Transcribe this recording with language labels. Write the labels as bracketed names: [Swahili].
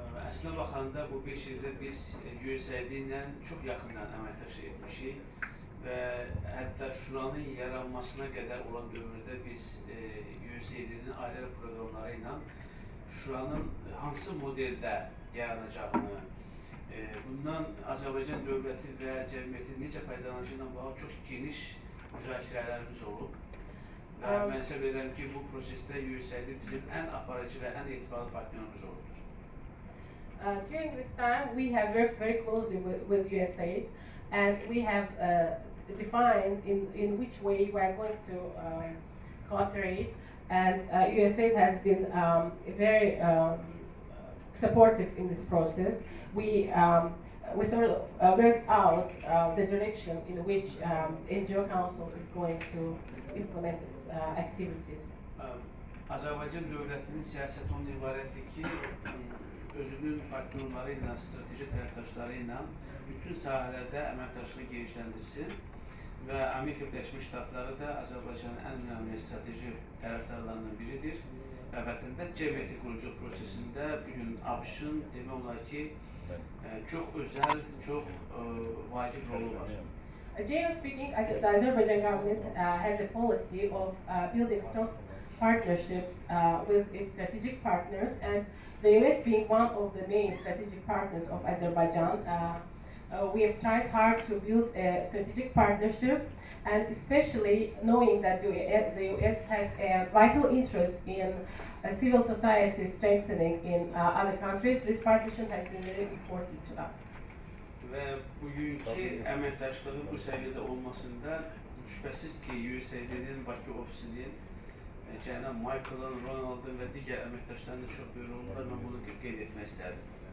[Azerbaijani] Əslində baxanda bu 5 ildə biz USAID ilə çox yaxından əməkdaşlıq etmişik və hətta Şuranın yaranmasına qədər olan dövrdə biz USAID-nin ayrı proqramları ilə Şuranın hansı modeldə yaranacağını, bundan Azərbaycan dövləti və cəmiyyətin necə faydalanacağı ilə bağlı çox geniş müzakirələrimiz olub. Və mən hesab edirəm ki, bu prosesdə USAID bizim ən aparıcı və ən etibarlı partnerimiz olubdur. [English] During this time, we have worked very closely with USAID, and we have defined in which way we are going to cooperate. And USAID has been very supportive in this process. We sort of worked out the direction in which NGO Council is going to implement its activities. [Azerbaijani] Azərbaycan dövlətinin siyasəti ondan ibarətdir ki, özünün partnerləri ilə, strateji tərəfdaşları ilə bütün sahələrdə əməkdaşlığı genişləndirsin və Amerika Birləşmiş Ştatları da Azərbaycanın ən önəmli strateji tərəfdarlarından biridir və vətəndaş cəmiyyəti qurucu prosesində bugün ABŞ-ın demək olar ki, çox özəl, çox vacib rolu var. [English] Generally speaking, the Azerbaijan government has a policy of building strong partnerships with its strategic partners, and the US being one of the main strategic partners of Azerbaijan, we have tried hard to build a strategic partnership, and especially knowing that the US has a vital interest in civil society strengthening in other countries, this partnership has been very important to us. [Azerbaijani] Və bugünkü əməkdaşlığın bu səviyyədə olmasında şübhəsiz ki, USAID-nin Bakı ofisinin cənab Michael'ın, Ronald'ın və digər əməkdaşlarının da çox böyük rolu var. Mən bunu qeyd etmək istərdim.